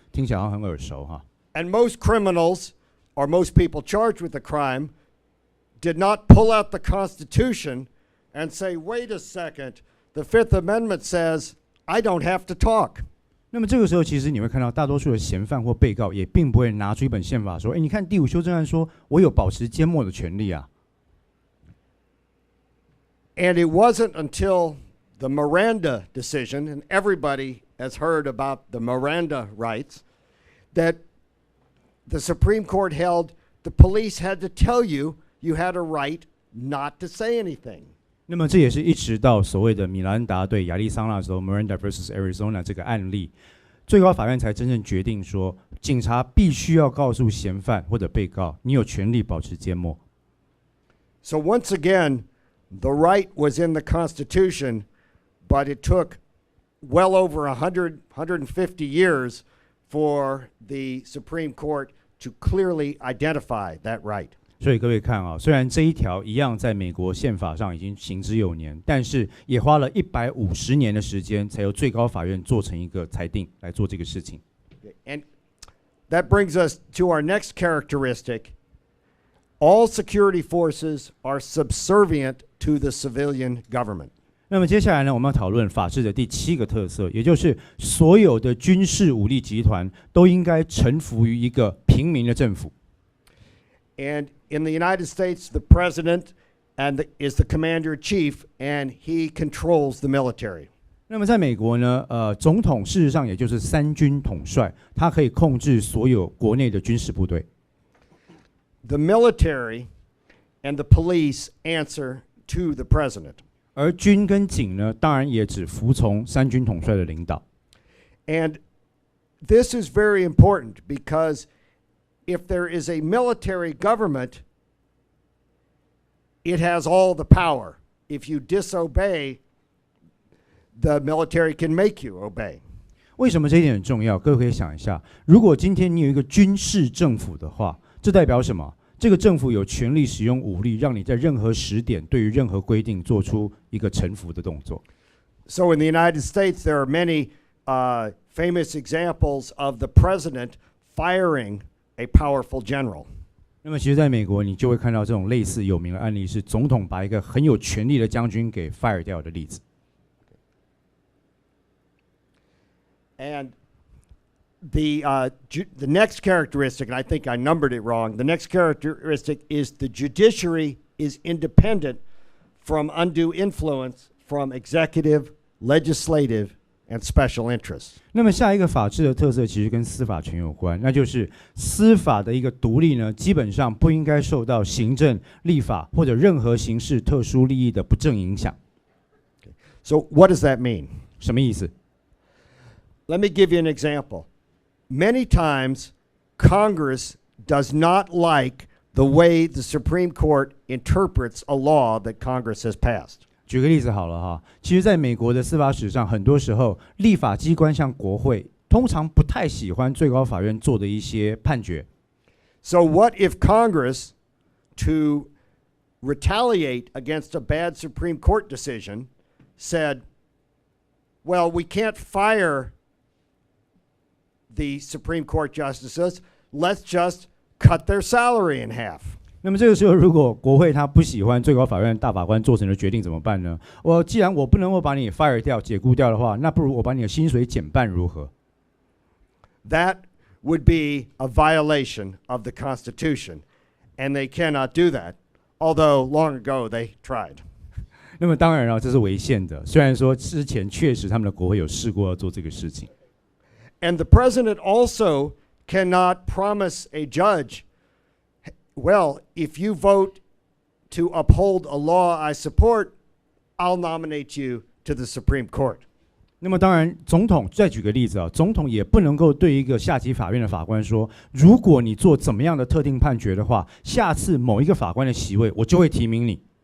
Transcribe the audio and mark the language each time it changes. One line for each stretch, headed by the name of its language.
Chinese: 听起来好像很耳熟哈。
English: And most criminals, or most people charged with a crime, did not pull out the Constitution and say, "Wait a second, the Fifth Amendment says I don't have to talk."
Chinese: 那么这个时候，其实你会看到大多数的嫌犯或被告也并不会拿出一本宪法说：“你看第5修正案说，我有保持缄默的权利啊。”
English: And it wasn't until the Miranda decision, and everybody has heard about the Miranda rights, that the Supreme Court held the police had to tell you you had a right not to say anything.
Chinese: 那么这也是一直到所谓的米兰达对亚利桑那州 Miranda vs. Arizona 这个案例，最高法院才真正决定说，警察必须要告诉嫌犯或者被告，你有权利保持缄默。
English: So once again, the right was in the Constitution, but it took well over 150 years for the Supreme Court to clearly identify that right.
Chinese: 所以各位看啊，虽然这一条一样在美国宪法上已经行之有年，但是也花了150年的时间，才由最高法院做成一个裁定来做这个事情。
English: And that brings us to our next characteristic. All security forces are subservient to the civilian government.
Chinese: 那么接下来呢，我们要讨论法治的第7个特色，也就是所有的军事武力集团都应该臣服于一个平民的政府。
English: And in the United States, the president is the commander-in-chief, and he controls the military.
Chinese: 那么在美国呢，总统事实上也就是3军统帅，他可以控制所有国内的军事部队。
English: The military and the police answer to the president.
Chinese: 而军跟警呢，当然也只服从3军统帅的领导。
English: And this is very important because if there is a military government, it has all the power. If you disobey, the military can make you obey.
Chinese: 为什么这一点很重要？各位可以想一下，如果今天你有一个军事政府的话，这代表什么？这个政府有权利使用武力，让你在任何时点对于任何规定做出一个臣服的动作。
English: So in the United States, there are many famous examples of the president firing a powerful general.
Chinese: 那么其实在美国你就会看到这种类似有名的案例，是总统把一个很有权力的将军给 fire 掉的例子。
English: And the next characteristic, and I think I numbered it wrong, the next characteristic is the judiciary is independent from undue influence from executive, legislative, and special interests.
Chinese: 那么下一个法治的特色其实跟司法权有关，那就是司法的一个独立呢，基本上不应该受到行政、立法或者任何形式特殊利益的不正影响。
English: So what does that mean?
Chinese: 什么意思？
English: Let me give you an example. Many times, Congress does not like the way the Supreme Court interprets a law that Congress has passed.
Chinese: 举个例子好了哈，其实在美国的司法史上，很多时候立法机关像国会，通常不太喜欢最高法院做的一些判决。
English: So what if Congress, to retaliate against a bad Supreme Court decision, said, well, we can't fire the Supreme Court justices, let's just cut their salary in half.
Chinese: 那么这个时候，如果国会他不喜欢最高法院大法官做成的决定怎么办呢？既然我不能够把你 fire 掉、解雇掉的话，那不如我把你的薪水减半如何？
English: That would be a violation of the Constitution, and they cannot do that, although long ago they tried.
Chinese: 那么当然了，这是违宪的。虽然说之前确实他们的国会有试过要做这个事情。
English: And the president also cannot promise a judge, well, if you vote to uphold a law I support, I'll nominate you to the Supreme Court.
Chinese: 那么当然，总统再举个例子啊，总统也不能够对一个下级法院的法官说，如果你做怎么样的特定判决的话，下次某一个法官的席位，我就会提名你。